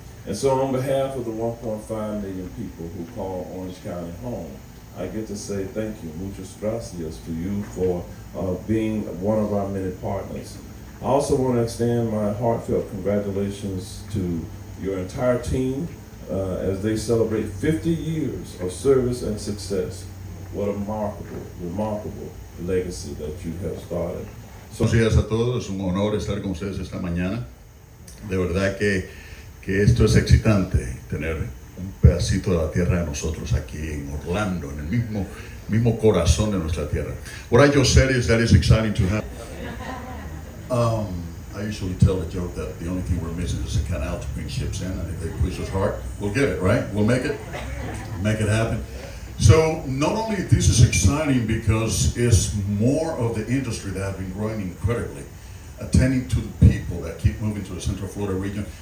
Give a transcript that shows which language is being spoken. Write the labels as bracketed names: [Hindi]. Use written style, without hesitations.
[English] And so on behalf of the 1.5 million people who call Orange County home, I get to say thank you, [Spanish] muchas gracias [English] to you for being one of our many partners. I also want to extend my heartfelt congratulations to your entire team as they celebrate 50 years of service and success. What a remarkable legacy that you have started. [Spanish] Buenos días a todos, es un honor estar con ustedes esta mañana. De verdad que esto es excitante, tener un pedacito de la tierra de nosotros aquí en Orlando, en el mismo corazón de nuestra tierra. [English] What I just said is that it's exciting to have. I usually tell the joke that the only thing we're missing is a canal to bring ships in, and if they push us hard, we'll get it, right? We'll make it happen. So not only this is exciting because it's more of the industry that has been growing incredibly, attending to the people that keep moving to the Central Florida region.